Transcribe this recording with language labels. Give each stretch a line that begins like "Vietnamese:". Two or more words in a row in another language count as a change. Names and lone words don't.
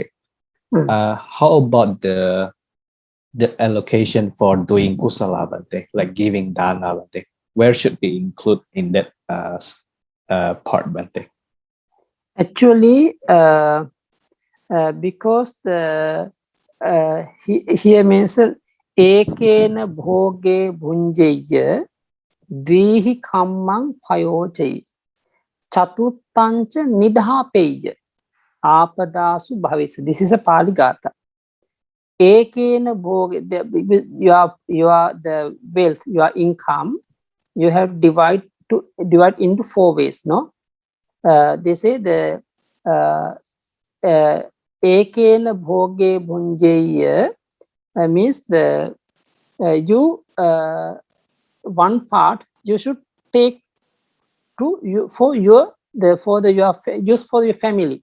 English: How about the allocation for doing kusala, Bante, like giving dana, Bante? Where should we include in that part, Bante? Actually, because here mentioned
Pali: ekena bhoge bhunjeyya dvihi kammang payojai chatuttancha nidhapeyya apadasu bhavis.
English: This is a Pali Gatha.
Pali: Ekena bhoge,
English: your the wealth, your income, you have divide into 4 ways, no? They say the
Pali: ekena bhoge bhunjeyya
English: means the you one part you should take to you for your use for your family.